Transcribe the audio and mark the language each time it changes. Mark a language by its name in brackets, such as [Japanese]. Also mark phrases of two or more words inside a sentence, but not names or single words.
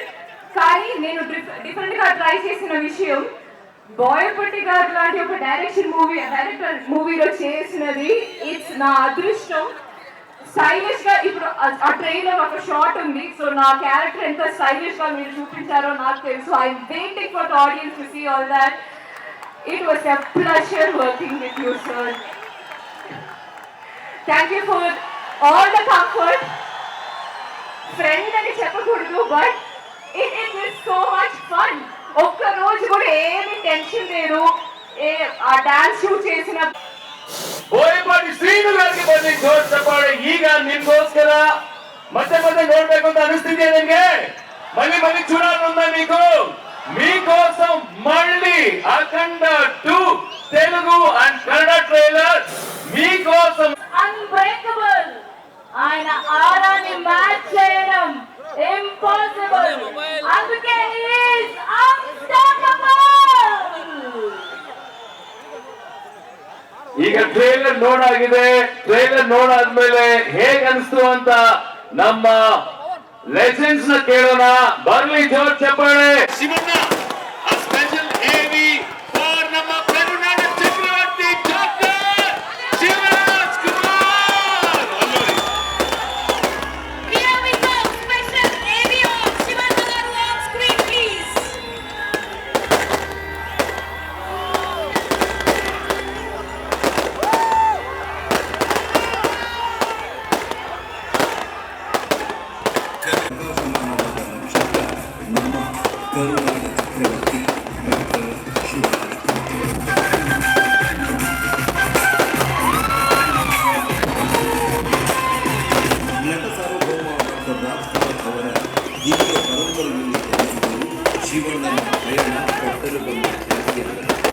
[Telugu] కానీ నేను డిఫరెంట్ గా ట్రై చేసిన విషయం, బోయపట్టి గారు లాంటి ఒక డైరెక్టర్ మూవీలో చేసినది ఇట్స్ నా అదృష్టం. స్టైలిష్ గా ఇప్పుడు ఆ ట్రైలర్ ఒక షాట్ ఉంది, సో నా క్యారెక్టర్ ఎంత స్టైలిష్ గా మీరు చూపించారో నాకు తెలుసు. [English] I'm waiting for the audience to see all that. It was a pleasure working with you sir. Thank you for all the comfort. [Telugu] ఫ్రెండ్ అని చెప్పకూడదు, [English] but it was so much fun. [Telugu] ఒక్క రోజు కూడా ఏమి టెన్షన్ లేదు. ಆ [English] dance shoot [Telugu] చేసిన [Kannada] ಬೋಯಪಾಟಿ ಶ್ರೀನು ಗಾರಿಗೆ ಬಂದು ಜೋರ್ ಚಪ್ಪಾಳೆ. ಈಗ ನಿಮ್ಗೋಸ್ಕರ ಮತ್ತೆ ನೋಡ್ಬೇಕು ಅಂತ ಅನಿಸ್ತಿದ್ಯಾ ನಿಮ್ಗೆ? [Telugu] మళ్ళీ చూడాలని ఉందా మీకు? మీకోసం మళ్ళీ అఖండ 2 తెలుగు అండ్ కన్నడ ట్రైలర్ మీకోసం. అన్బ్రేకబుల్, ఆయన ఆరాని [English] match చేయడం impossible. [Telugu] అందుకే [English] is unstoppable. [Kannada] ಈಗ ಟ್ರೈಲರ್ ನೋಡಾಗಿದೆ. ಟ್ರೈಲರ್ ನೋಡಾದ್ಮೇಲೆ ಹೇಗೆ ಅನಿಸ್ತು ಅಂತ ನಮ್ಮ ಲೆಜೆಂಡ್ಸ್ ನ ಕೇಳೋಣ. ಬರ್ಲಿ ಜೋರ್ ಚಪ್ಪಾಳೆ. ಶಿವಣ್ಣ [English] special AV for [Kannada] ನಮ್ಮ ಕರುನಾಡ ಚಕ್ರವರ್ತಿ ಡಾಕ್ಟರ್ ಶಿವರಾಜ್ ಕುಮಾರ್. [English] Here we go, special AV of Shivanna garu on screen please. [Kannada] కరునాడ చక్రవర్తి డాక్టర్ ಶಿವರಾಜ್ ನಟ ಸಾರ್ವಭೌಮ ಡಾಕ್ಟರ್ ರಾಜ್ಕುಮಾರ್ ಅವರ ದಿವ್ಯ ಪರಂಪರೆಯಲ್ಲಿ ಜನಿಸಿದರು ಶಿವಣ್ಣನ ಪ್ರಯಾಣ ಕಟ್ಟಲು ಬಂದ ಖ್ಯಾತಿಯಾಗಿದೆ.